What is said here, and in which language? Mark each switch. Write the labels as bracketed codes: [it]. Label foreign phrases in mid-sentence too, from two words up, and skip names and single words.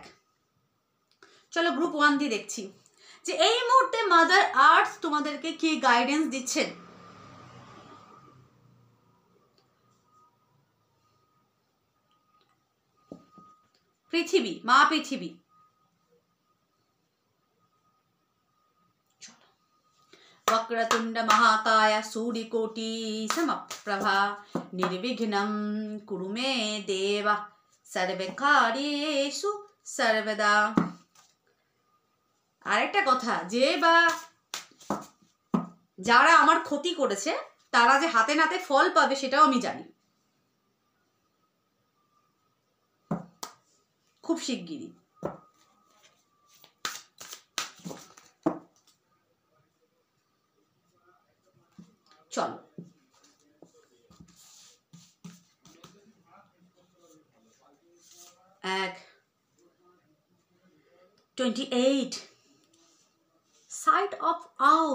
[bn] চলো গ্রুপ 1 দিয়ে দেখছি যে এই মুহূর্তে [en] mother earth [bn] তোমাদেরকে কি গাইডেন্স দিচ্ছেন। পৃথিবী, মা পৃথিবী, [sa] वक्रतुंड महाकाय सूर्यकोटि समप्रभा निर्विघ्नं कुरु मे देव सर्वकार्येषु सर्वदा। [bn] আরেকটা কথা, যে বা যারা আমার ক্ষতি করেছে তারা যে হাতে নাতে ফল পাবে সেটাও আমি জানি খুব শিগগিরই। [en] চলো 28 sight of owl.